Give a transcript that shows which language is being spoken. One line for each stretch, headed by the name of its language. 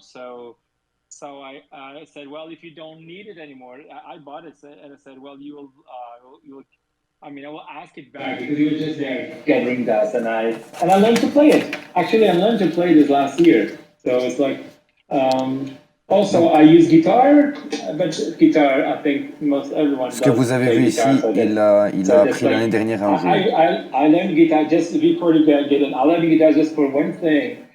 English: So I said, well, if you don't need it anymore, I bought it, and I said, well, you will. I mean, I will ask it back because he was just there gathering dust, and I learned to play it. Actually, I learned to play this last year, so it's like. Also, I use guitar, but guitar, I think most everyone.
French: Ce que vous avez vu ici, il a appris l'année dernière à en jouer.
English: I learned guitar just before the get I learned guitar just for one thing.